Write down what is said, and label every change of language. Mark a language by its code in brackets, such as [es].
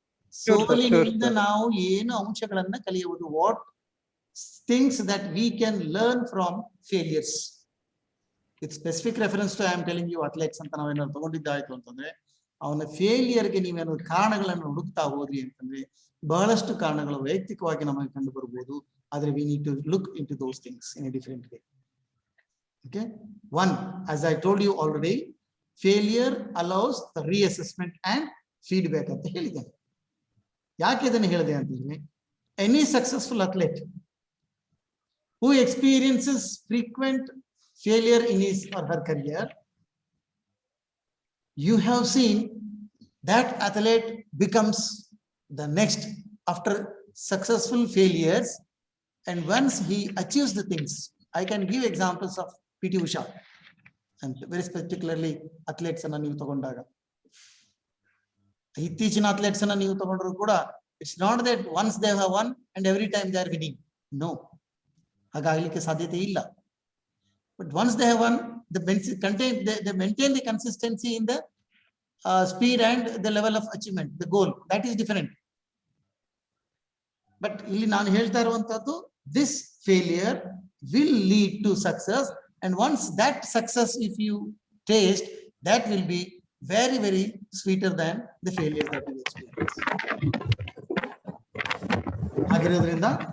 [kn] ಸೋಲಿನಿಂದ ನಾವು ಏನು ಅಂಶಗಳನ್ನ ಕಲಿಯಬಹುದು? [en] What things that we can learn from failures. With specific reference to I am telling you athletes [kn] ಅಂತ ನಾವೇನಾದ್ರು ತಗೊಂಡಿದ್ದಾಯ್ತು ಅಂತಂದ್ರೆ ಅವನ ಫೇಲಿಯರ್ಗೆ ನೀವೇನಾದ್ರು ಕಾರಣಗಳನ್ನು ಹುಡುಕ್ತಾ ಹೋದ್ರಿ ಅಂತಂದ್ರೆ ಬಹಳಷ್ಟು ಕಾರಣಗಳು ವೈಯಕ್ತಿಕವಾಗಿ ನಮಗೆ ಕಂಡು ಬರ್ಬೋದು. ಆದ್ರೆ [en] We need to look into those things in a different way. Okay, one, as I told you already, failure allows the reassessment and feedback [kn] ಅಂತ ಹೇಳಿದ್ದೇನೆ. ಯಾಕೆ ಇದನ್ನು ಹೇಳಿದೆ ಅಂತಂದ್ರೆ [en] any successful athlete who experiences frequent failure in his or her career, you have seen that athlete becomes the next after successful failures, and once he achieves the things. I can give examples of PT Usha and very particularly athletes [kn] ಅನ್ನ ನೀವು ತಗೊಂಡಾಗ, ಇತ್ತೀಚಿನ [en] athletes [kn] ಅನ್ನ ನೀವು ತಗೊಂಡ್ರು ಕೂಡ [en] it's not that once they have won and every time they are winning. [kn] No, ಹಾಗಾಗಲಿಕ್ಕೆ ಸಾಧ್ಯತೆ ಇಲ್ಲ. [en] But once they have won, they maintain the consistency in the speed and the level of achievement, the goal. That is different. But [kn] ಇಲ್ಲಿ ನಾನು ಹೇಳ್ತಾ ಇರುವಂತದ್ದು, [en] this failure will lead to success, and once that success if you taste, that will be very, very sweeter than the failure that you experience. [kn] ಹಾಗಿರೋದ್ರಿಂದ